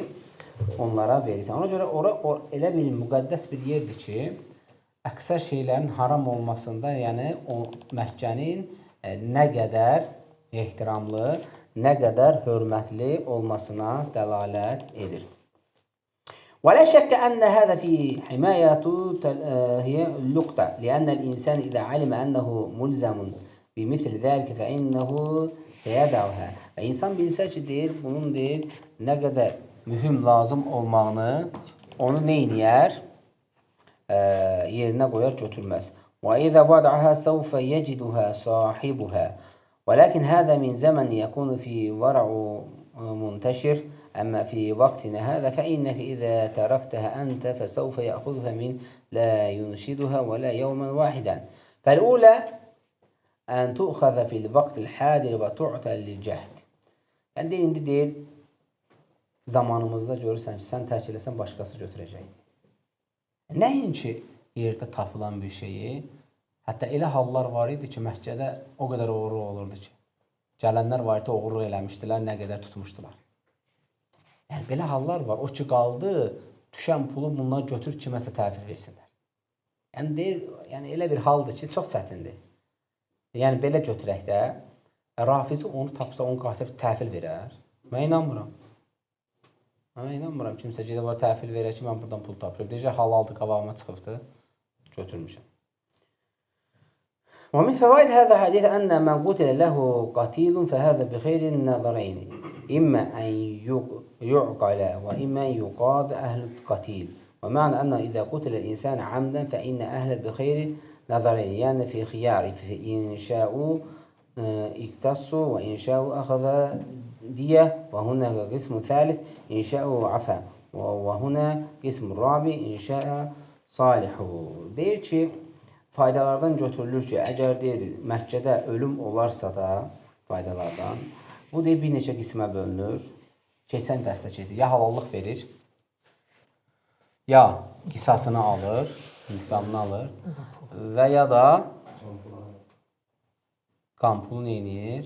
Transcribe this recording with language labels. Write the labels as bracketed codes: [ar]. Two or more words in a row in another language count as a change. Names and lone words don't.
[az] Onlara verirsən. Ona görə ora elə bir müqəddəs bir yerdir ki, əksər şeylərin haram olmasında, yəni Məkkənin nə qədər ehtiramlı, nə qədər hörmətli olmasına dəlalət edir. [ar] ولا شك أن هذا في حماية هي اللقطة لأن الإنسان إذا علم أنه ملزم بمثل ذلك فإنه سيدعها. [az] Və insan bilsə ki, deyir, bunun deyir, nə qədər mühüm lazım olmağını onu neyniyər? Yerinə qoyar, götürməz. [ar] وإذا وضعها سوف يجدها صاحبها ولكن هذا من زمن يكون في ورع منتشر أما في وقتنا هذا فإنك إذا تركتها أنت فسوف يأخذها من لا ينشدها ولا يوما واحدا فالأولى أن تؤخذ في الوقت الحاضر وتعطى للجهد. [az] Yəni indi deyir, zamanımızda görürsən ki, sən tərk eləsən, başqası götürəcəkdir. Nəinki yerdə tapılan bir şeyi, hətta elə hallar var idi ki, Məkkədə o qədər oğurluq olurdu ki, gələnlər var idi, oğurluq eləmişdilər, nə qədər tutmuşdular. Yəni, belə hallar var. O ki, qaldı, düşən pulu bunlar götürüb kiməsə təhvil versinlər. Yəni, deyir, yəni, elə bir haldır ki, çox çətindir. Yəni, belə götürək də, Rafizi onu tapsa, onu qatil təhvil verər. Mən inanmıram. Mən inanmıram. Kimsə gedə var, təhvil verər ki, mən buradan pul tapıram. Deyəcək, halaldır, qabağıma çıxıbdır, götürmüşəm. [ar] ومن فوائد هذا الحديث أن من قتل له قتيل فهذا بخير النظرين إما أن يعقل وإما يقاد أهل القتيل ومعنى أنه إذا قتل الإنسان عمدا فإن أهل بخير نظرين يعني في خيار إن شاءوا اقتصوا وإن شاءوا أخذ دية وهنا قسم ثالث إن شاءوا عفا وهنا قسم رابع إن شاء صالحوا. [az] Deyir ki, faydalardan götürülür ki, əgər deyir, Məkkədə ölüm olarsa da faydalardan, bu deyir, bir neçə qismə bölünür. Keçən dərsdə ki, ya halallıq verir, ya qisasını alır, intiqamını alır və ya da qampulu neynir?